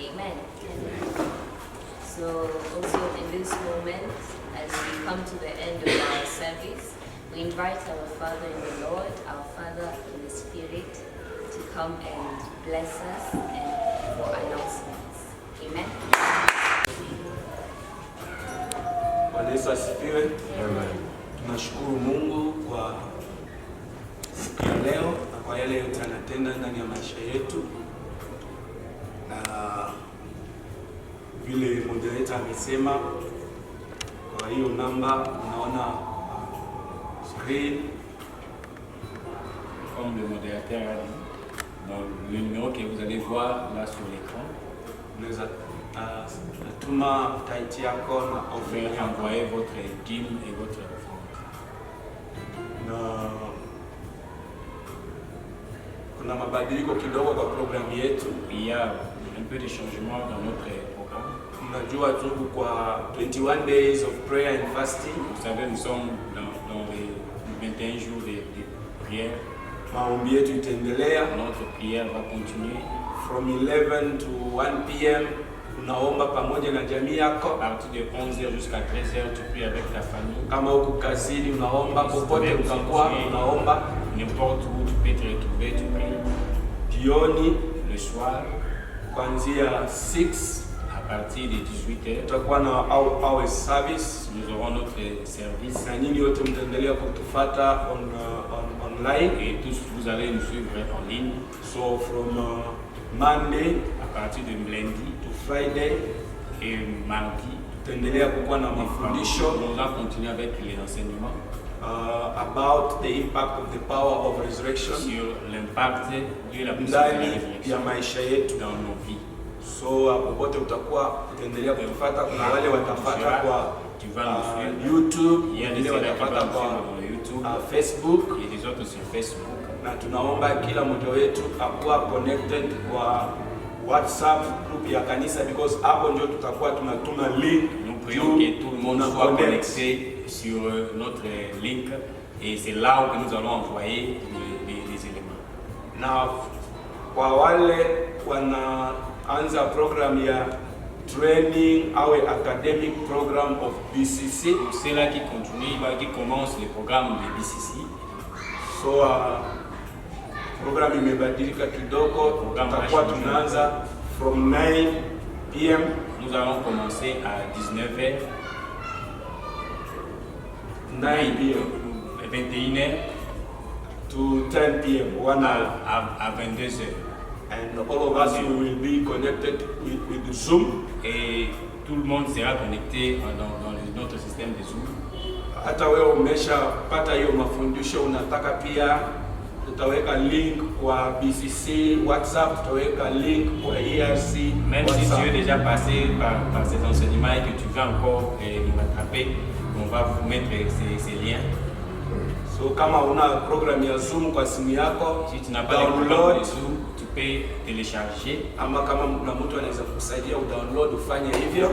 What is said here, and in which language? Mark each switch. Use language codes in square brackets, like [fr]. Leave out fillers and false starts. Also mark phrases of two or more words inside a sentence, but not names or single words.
[en] Amen. So also in this moment, as we come to the end of our service, we invite our Father in the Lord, our Father in the Spirit, to come and bless us and for announcements. Amen. [sw] Bwana Yesu asifiwe. Amen. Tunashukuru Mungu kwa siku ya leo na kwa yale yote anatenda ndani ya maisha yetu. Na vile moderator amesema, kwa hiyo namba unaona screen. [fr] Comme le modérateur a dit, Donc, le numéro que vous allez voir là sur l'écran. [sw] Unaweza tuma taiti yako na [fr] Vous pouvez [sw] offering yako. [fr] envoyer votre dîme et votre offrande. [sw] Na kuna mabadiliko kidogo kwa programu yetu. [fr] Il y a un peu de changement dans notre programme. [sw] Mnajua tuko kwa [en] 21 days of prayer and fasting. [fr] Vous savez, nous sommes dans les 21 jours de prière. [sw] Maombi yetu itaendelea [fr] Notre prière va continuer. [en] from 11 to 1 p.m. [sw] Unaomba pamoja na jamii yako. [fr] À partir de 11h jusqu'à 13h, tu pries avec ta famille. [sw] Kama uko kazini unaomba, popote utakuwa unaomba. [fr] N'importe où tu peux te retrouver, tu pries. [sw] Jioni [fr] Le soir, [sw] kuanzia 6 [fr] à partir de 18h, [sw] tutakuwa na [en] our service, [fr] nous aurons notre service. [sw] na nyinyi wote mtaendelea kutufuata online. [fr] Et tous, vous allez nous suivre en ligne. [en] So from Monday [fr] À partir de lundi [en] to Friday [fr] et mardi, [sw] tutaendelea kukuwa na mafundisho [fr] nous allons continuer avec les enseignements [en] about the impact of the power of resurrection [fr] sur l'impact de la puissance de la [sw] ndani ya [fr] résurrection [sw] maisha yetu. [fr] dans nos vies. [sw] So popote utakuwa utaendelea kutufuata. Kuna wale watafuata kwa [fr] Tu vas nous suivre. YouTube, Il y a des [sw] wengine [fr] ceux qui [sw] watafuata [fr] vont nous [sw] kwa [fr] suivre dans YouTube Facebook, et des autres sur Facebook. [sw] na tunaomba kila mmoja wetu akuwa connected kwa WhatsApp group ya kanisa, because hapo ndio tutakuwa tunatuma link. [fr] Nous prions que tout le monde soit connecté sur notre link et c'est là où nous allons envoyer les éléments. [sw] Na kwa wale wanaanza program ya training au [en] academic program of [sw] BCC, [fr] Pour ceux-là qui continuent, qui commencent le programme de BCC, [sw] so program imebadilika kidogo. Tutakuwa tunaanza [en] from 9 p.m. [fr] nous allons commencer à 19h, [en] 9 p.m. [fr] 21h [en] to 10 p.m. 1 hour. [fr] à 22h. [en] And all of us will be connected with Zoom. [fr] Et tout le monde sera connecté dans notre système de Zoom. [sw] Hata wewe umeshapata hiyo mafundisho, unataka pia, tutaweka link kwa BCC WhatsApp, tutaweka link kwa ERC [fr] Même WhatsApp. si tu es déjà passé par ces enseignements et que tu veux encore nous rattraper, on va vous mettre ces liens. [sw] So kama una program ya Zoom kwa simu yako, [fr] Si tu n'as pas de programme de Zoom, tu peux télécharger. [sw] ama kama kuna mtu anaweza kusaidia udownload ufanye hivyo,